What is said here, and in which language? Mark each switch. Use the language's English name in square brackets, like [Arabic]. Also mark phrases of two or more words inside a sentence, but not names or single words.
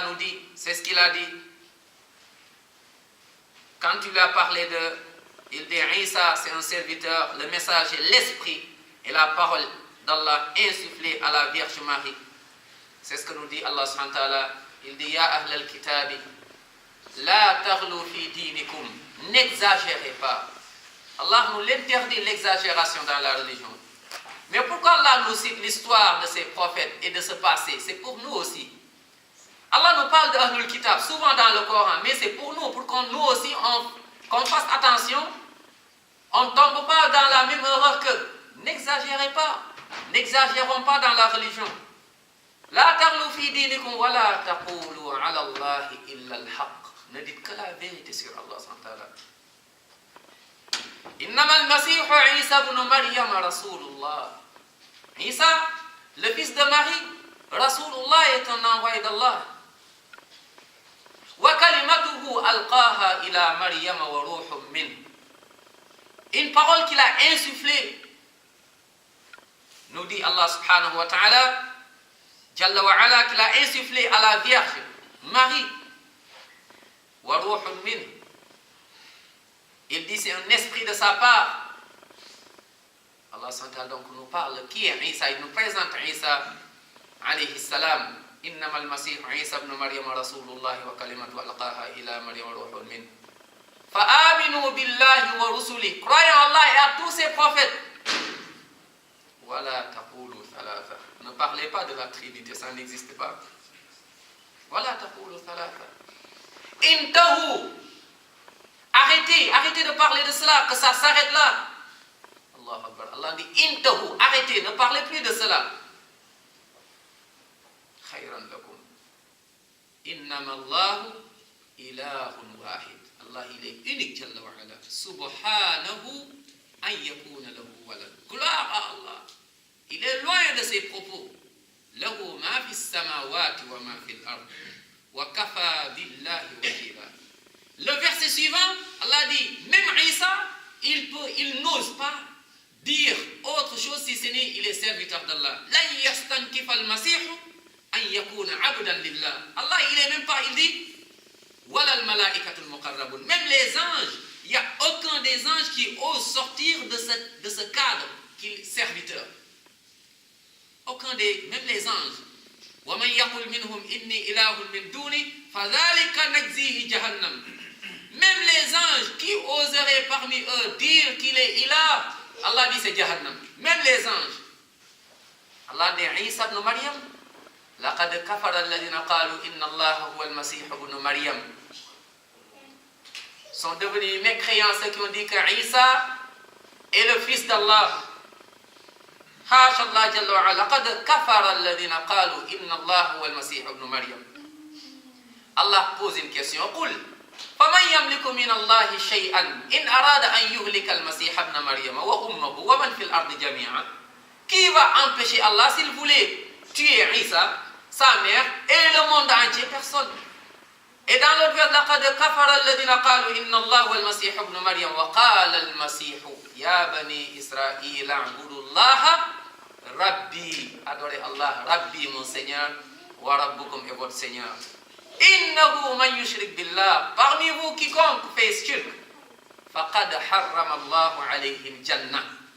[French] nous dit, c'est ce qu'il a dit. Quand tu lui as parlé il dit, Isa, c'est un serviteur, le message est l'esprit et la parole d'Allah insufflée à la Vierge Marie. C'est ce que nous dit Allah s.a. Il dit, [Arabic] يا أهل الكتاب لا تغلوا في دينكم, [French] n'exagérez pas. Allah nous l'interdit l'exagération dans la religion. Mais pourquoi Allah nous cite l'histoire de ses prophètes et de ce passé? C'est pour nous aussi. Allah nous parle d' [Arabic] أهل الكتاب, [French] souvent dans le Coran, mais c'est pour nous, pour qu'on nous aussi, qu'on fasse attention, on ne tombe pas dans la même erreur qu'eux. N'exagérez pas, n'exagérons pas dans la religion. [Arabic] لا تغلوا في دينكم ولا تقولوا على الله إلا الحق. [French] Ne dites que la vérité sur Allah s.a. [Arabic] إنما المسيح عيسى ابن مريم رسول الله. [French] Isa, le fils de Marie, Rasulullah est un envoyé d'Allah. [Arabic] وكلمته ألقاها إلى مريم وروح من. [French] Une parole qu'il a insufflée, nous dit Allah [Arabic] سبحانه وتعالى جل وعلا, [French] qu'il a insufflé à la Vierge Marie. [Arabic] وروح من. [French] Il dit c'est un esprit de sa part. Allah SWT donc nous parle qui est Isa. Il nous présente Isa [Arabic] عليه السلام. إنما المسيح عيسى ابن مريم رسول الله وكلمته ألقاها إلى مريم روح من. فآمنوا بالله ورسله. [French] Croyez en Allah et à tous ses prophètes. [Arabic] ولا تقولوا ثلاثة. [French] Ne parlez pas de la Trinité, ça n'existe pas. [Arabic] ولا تقولوا ثلاثة انتهوا. [French] Arrêtez de parler de cela, que ça s'arrête là. [Arabic] الله أكبر. [French] Allah dit intahu, arrêtez, ne parlez plus de cela. [Arabic] خيرا لكم. إنما الله إله واحد. [French] Allah, il est unique, [Arabic] جل وعلا. سبحانه أن يكون له ولد. [French] Gloire à Allah. Il est loin de ses propos. [Arabic] له ما في السماوات وما في الأرض. وكفى بالله وكيلا. [French] Le verset suivant, Allah dit, même Isa, il n'ose pas dire autre chose si ce n'est il est serviteur d'Allah. [Arabic] لا يستنكف المسيح أن يكون عبدا لله. [French] Allah, il est même pas, il dit, [Arabic] ولا الملائكة المقربون. [French] Même les anges, il n'y a aucun des anges qui ose sortir de ce cadre qu'il est serviteur. Aucun même les anges. [Arabic] وَمَنْ يَقُلْ مِنْهُمْ إِنِّي إِلَهٌ مِنْ دُونِي فَذَلِكَ نَجْزِيهِ جَهَنَّمَ. [French] Même les anges qui oseraient parmi eux dire qu'il est ilah, Allah dit c'est Jahannam. Même les anges. Allah dit Isa ibn Maryam. [Arabic] لَقَدْ كَفَرَ الَّذِينَ قَالُوا إِنَّ اللَّهَ هُوَ الْمَسِيحُ ابْنُ مَرْيَمَ. [French] Sont devenus mécréants ceux qui ont dit que Isa est le fils d'Allah. [Arabic] حاشا الله جل وعلا لقد كفر الذين قالوا إن الله هو المسيح ابن مريم. [French] Allah pose une question. [Arabic] قل فمن يملك من الله شيئا إن أراد أن يهلك المسيح ابن مريم وأمه ومن في الأرض جميعا. [French] Qui va empêcher Allah s'il voulait tuer Isa, sa mère et le monde entier? Personne. Et dans l'autre verset, [Arabic] لقد كفر الذين قالوا إن الله هو المسيح ابن مريم وقال المسيح يا بني إسرائيل اعبدوا الله Rabbi, [French] adorez Allah, Rabbi mon Seigneur, [Arabic] وربكم [French] et votre Seigneur. [Arabic] إنه من يشرك بالله, [French] parmi vous quiconque fait shirk, [Arabic] فقد حرم الله عليه الجنة.